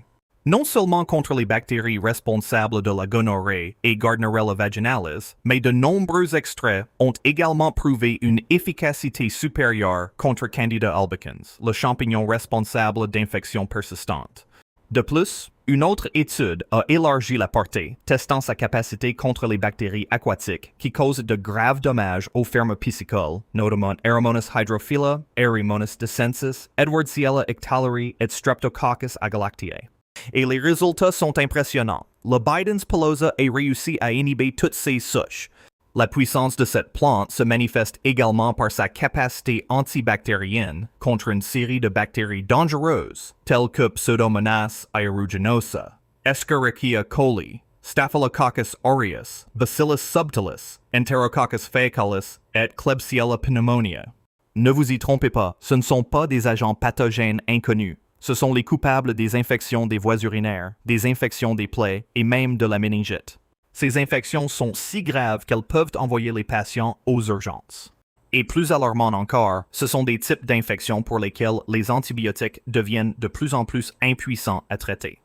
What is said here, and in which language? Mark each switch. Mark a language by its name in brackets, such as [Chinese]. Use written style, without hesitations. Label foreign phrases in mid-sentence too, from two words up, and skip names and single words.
[French] Non seulement contre les bactéries responsables de la gonorrhée et Gardnerella vaginalis, mais de nombreux extraits ont également prouvé une efficacité supérieure contre Candida albicans, le champignon responsable d'infections persistantes. De plus, une autre étude a élargi la portée, testant sa capacité contre les bactéries aquatiques qui causent de graves dommages aux fermes piscicoles, notamment Aeromonas hydrophila, Erymonas descensus, Edwardsiella ictalari et Streptococcus agalactiae. Et les résultats sont impressionnants. Le Bidens pilosa a réussi à inhiber toutes ces souches. La puissance de cette plante se manifeste également par sa capacité antibactérienne contre une série de bactéries dangereuses, telles que Pseudomonas aeruginosa, Escherichia coli, Staphylococcus aureus, Bacillus subtilis, Enterococcus faecalis et Klebsiella pneumonia. Ne vous y trompez pas, ce ne sont pas des agents pathogènes inconnus. Ce sont les coupables des infections des voies urinaires, des infections des plaies et même de la méningite. Ces infections sont si graves qu'elles peuvent envoyer les patients aux urgences. Et plus alarmant encore, ce sont des types d'infections pour lesquelles les antibiotiques deviennent de plus en plus impuissants à traiter.